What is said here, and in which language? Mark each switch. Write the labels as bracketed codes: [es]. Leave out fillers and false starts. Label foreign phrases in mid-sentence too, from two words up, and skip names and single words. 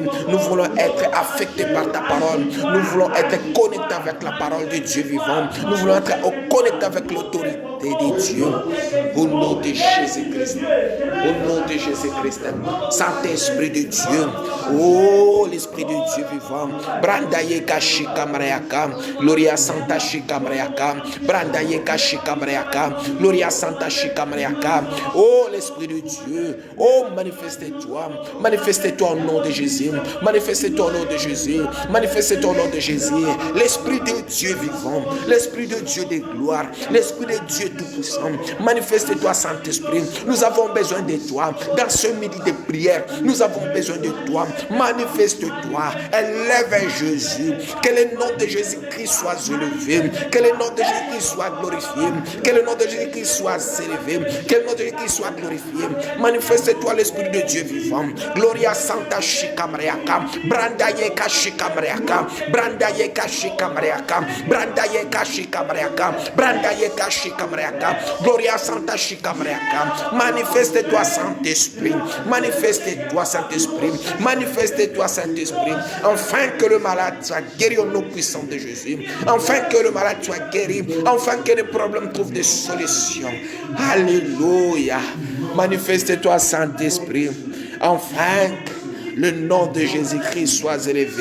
[fr] Nous voulons être affectés par ta parole. Nous voulons être connectés avec la parole de Dieu vivant. Nous voulons être connectés avec l'autorité de Dieu. Au nom de Jésus-Christ. Au nom de Jésus-Christ. Saint-Esprit de Dieu. Oh, l'Esprit de Dieu vivant. Brandayeka Shikamrayaka. Gloria Santa Shikamrayaka. Brandayeka Shikamrayaka. Gloria Santa Shikamrayaka. Oh, l'Esprit de Dieu. Oh, manifeste-toi. Manifeste-toi au nom de Jésus. Manifeste-toi au nom de Jésus. Manifeste-toi au nom de Jésus. L'Esprit de Dieu vivant. L'Esprit de Dieu de gloire. L'Esprit de Dieu tout-puissant. Manifeste-toi, Saint-Esprit. Nous avons besoin de toi. Dans ce midi de prière, nous avons besoin de toi. Manifeste-toi. Élève Jésus. Que le nom de Jésus-Christ soit élevé. Que le nom de Jésus-Christ soit glorifié. Que le nom de Jésus-Christ soit élevé. Que le nom de Jésus-Christ soit glorifié. Manifeste-toi, l'Esprit de Dieu vivant. Gloria Santa Shikamreaka. Brandayeka Shikamreaka. Brandayeka Shikamreaka. Brandayeka Shikamreaka. Brandayeka Shikamreaka. Gloria Santa Shikamreaka. Manifeste-toi, Saint-Esprit. Manifeste-toi, Saint-Esprit. Manifeste-toi, Saint-Esprit. Enfin que le malade soit guéri au nom puissant de Jésus. Enfin que le malade soit guéri. Enfin que les problèmes trouvent des solutions. Alléluia. Manifeste-toi, Saint-Esprit. Enfin, le nom de Jésus-Christ soit élevé.